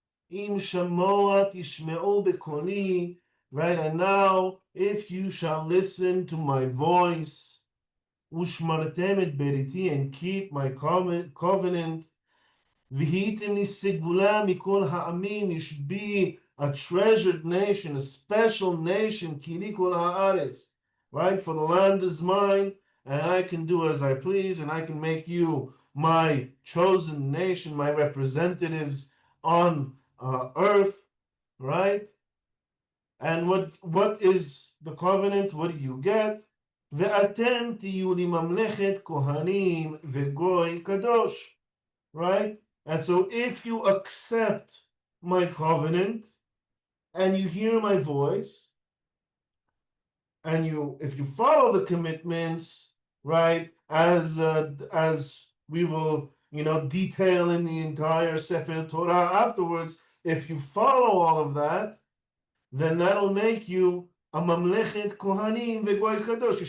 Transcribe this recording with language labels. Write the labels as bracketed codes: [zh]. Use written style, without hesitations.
[he] אם שמוע תשמעו בקולי, [en] right, and now, if you shall listen to my voice, [he] ושמרתם את בריתי, [en] and keep my covenant, [he] והייתם לי סגולה מכל העמים, [en] you should be a treasured nation, a special nation, [he] כי לי כל הארץ, [en] right? For the land is mine, and I can do as I please, and I can make you my chosen nation, my representatives on earth, right? And what is the covenant? What do you get? [he] ואתם תהיו לי ממלכת כהנים וגוי קדוש, right? [en] And so if you accept my covenant and you hear my voice and if you follow the commitments, right, as we will, detail in the entire Sefer Torah afterwards, if you follow all of that, then that'll make you a mamlechet kohanim vegoy kadosh.